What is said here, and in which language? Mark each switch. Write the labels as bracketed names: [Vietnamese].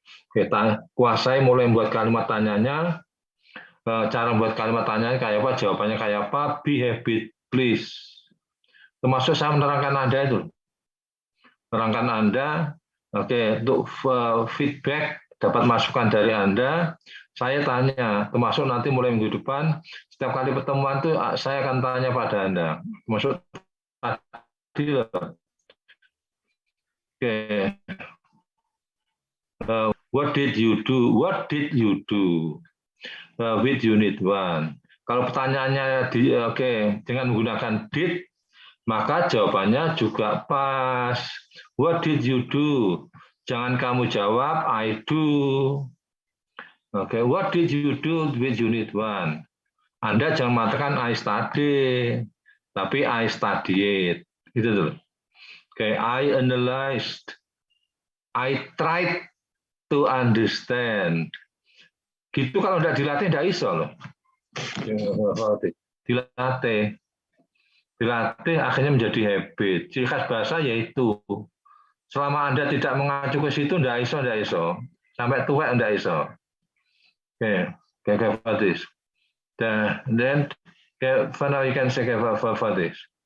[Indonesian] Kita kuasai mulai membuat kalimat tanyanya, cara membuat kalimat tanyanya kayak apa, jawabannya kayak apa, [English] be habit, please. [Indonesian] Termasuk saya menerangkan Anda itu. Menerangkan Anda, oke, untuk feedback, dapat masukan dari Anda, saya tanya, termasuk nanti mulai minggu depan, setiap kali pertemuan itu saya akan tanya pada Anda. Termasuk tadi, [English] oke, what did you do? What did you do with unit 1? [Indonesian] Kalau pertanyaannya dengan menggunakan did, maka jawabannya juga pas. [English] What did you do? [Indonesian] Jangan kamu jawab [English] I do. Oke, what did you do with unit 1? [Indonesian] Anda jangan mengatakan [English] I study, [Indonesian] tapi [English] I studied. [Indonesian] Itu tuh. [English] Oke, I analyzed. I tried to understand. [Indonesian] Gitu kalau tidak dilatih tidak iso loh. Dilatih akhirnya menjadi habit. Ciri khas bahasa yaitu selama Anda tidak mengacu ke situ tidak iso. Sampai tua tidak iso. Oke, [English] for this. Then for now you can say for this.